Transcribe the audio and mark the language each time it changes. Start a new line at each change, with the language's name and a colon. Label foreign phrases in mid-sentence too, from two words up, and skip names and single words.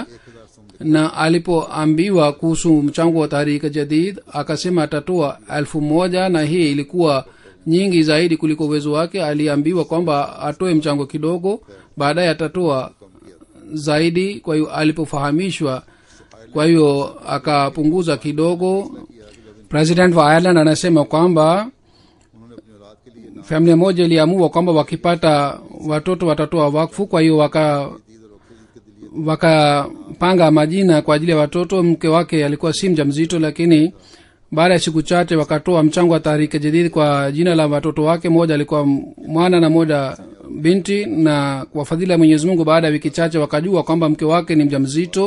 Swahili: na alipoambiwa kuhusu mchango wa tahrika jadid akasema atatoa 1,000, na hii ilikuwa nyingi zaidi kuliko uwezo wake. aliambiwa kwamba atoe mchango kidogo, baadaye atatoa zaidi. kwa hiyo alipofahamishwa, kwa hiyo akapunguza kidogo. president wa Ireland anasema kwamba
Urdu: انہوں نے اپنی اولاد کے لیے
Swahili: familia moja iliamua kwamba wakipata watoto watatoa wakfu. kwa hiyo wakapanga majina kwa ajili ya watoto. Mke wake alikuwa si mjamzito, lakini baada ya siku chache wakatoa mchango wa Tahriki Jadid kwa jina la watoto wake. Moja alikuwa mwana na moja binti, na kwa fadhila ya Mwenyezi Mungu baada ya wiki chache wakajua kwamba mke wake ni mjamzito.